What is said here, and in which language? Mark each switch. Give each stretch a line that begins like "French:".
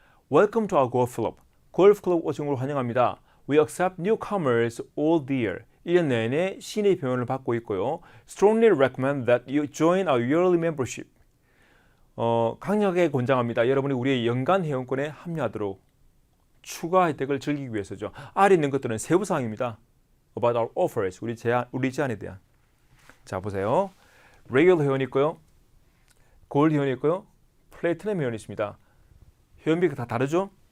English: Welcome to our golf club.
Korean: 골프 클럽 오신 걸 환영합니다.
English: We accept newcomers all year.
Korean: 1년 내내 신의 병원을 받고 있고요.
English: Strongly recommend that you join our yearly membership.
Korean: 강력하게 권장합니다. 여러분이 우리의 연간 회원권에 합류하도록. 추가 혜택을 즐기기 위해서죠. 아래 있는 것들은 세부 사항입니다.
English: About our offers.
Korean: 우리 제안에 대한. 자, 보세요. Regular 회원이 있고요. 골드 회원이 있고요. 플래티넘 회원이 있습니다. 회원비가 다 다르죠?